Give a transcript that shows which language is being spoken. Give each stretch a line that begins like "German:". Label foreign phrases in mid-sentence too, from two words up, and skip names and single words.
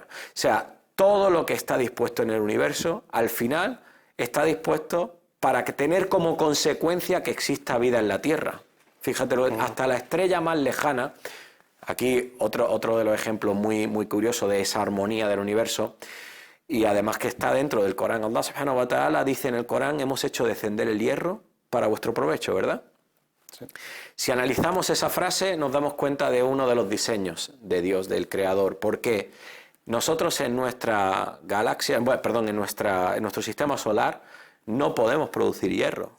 Spanish: O sea, todo lo que está dispuesto en el universo, al final, está dispuesto para tener como consecuencia que exista vida en la Tierra. Fíjatelo, hasta la estrella más lejana. Aquí otro de los ejemplos muy curiosos de esa armonía del universo, y además que está dentro del Corán.
Arabic: الله سبحانه وتعالى
Spanish: dice en el Corán: hemos hecho descender el hierro para vuestro provecho, ¿verdad? Sí. Si analizamos esa frase nos damos cuenta de uno de los diseños de Dios, del Creador, porque nosotros en nuestra galaxia, en nuestro sistema solar no podemos producir hierro.